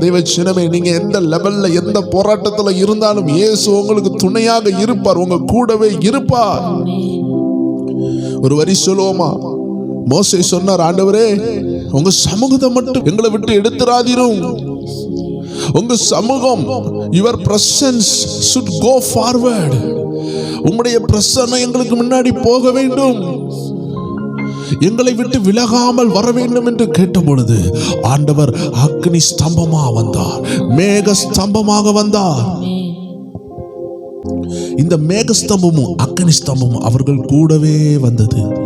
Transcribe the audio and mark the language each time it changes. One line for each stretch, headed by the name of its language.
Tamil: தேவஜனமே, நீங்க எந்த லெவல்ல எந்த போராட்டத்துல இருந்தாலும் இயேசு உங்களுக்கு துணையாக இருப்பார், உங்க கூடவே இருப்பார். ஒரு வரி சொல்லுவோமா? மோசே சொன்னார், ஆண்டவரே உங்க சமூகத்தை மட்டும் எங்களை விட்டு எடுத்துறாதீரும். உங்க சமூகம்,
English: your presence should go forward.
Tamil: உம்முடைய பிரசன்னம் எங்களுக்கு முன்னாடி போக வேண்டும், எங்களை விட்டு விலகாமல் வர வேண்டும் என்று கேட்ட பொழுது ஆண்டவர் அக்னி ஸ்தம்பமா வந்தார், மேக ஸ்தம்பமாக வந்தார். இந்த மேக ஸ்தம்பமும் அக்னி ஸ்தம்பமும் அவர்கள் கூடவே வந்தது.